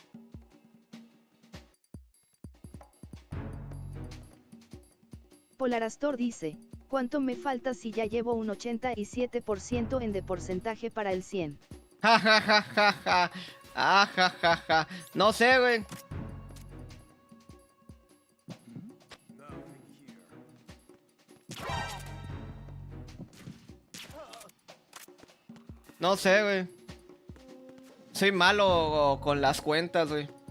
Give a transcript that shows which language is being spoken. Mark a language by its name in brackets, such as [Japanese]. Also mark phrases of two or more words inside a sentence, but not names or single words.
[Spanish] Polarastor dice, ¿cuánto me falta si ya llevo un 87% en de porcentaje para el 100? Ja, ja, ja, ja, ja. Ah, ja, ja, ja. No sé, güey. No sé, güey. Soy malo con las cuentas, güey.